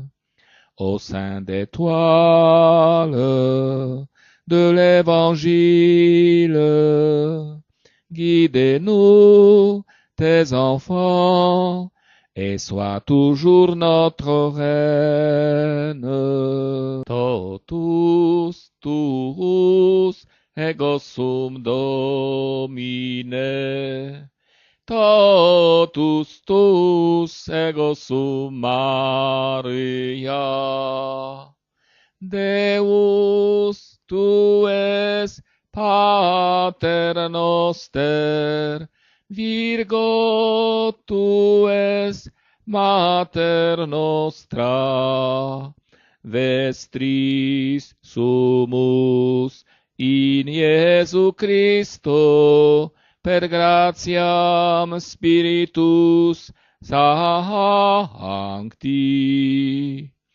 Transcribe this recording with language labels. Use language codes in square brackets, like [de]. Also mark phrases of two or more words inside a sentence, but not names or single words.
[fr] Au sein des toiles de l'Évangile, guide-nous, tes enfants, et sois toujours notre reine. [la] Totus tuus ego sum Domine, totus tus ego sum Maria. Deus tu es Pater noster, Virgo tu es Mater nostra, vestris sumus in Iesu Christo, per gratiam Spiritus Sancti.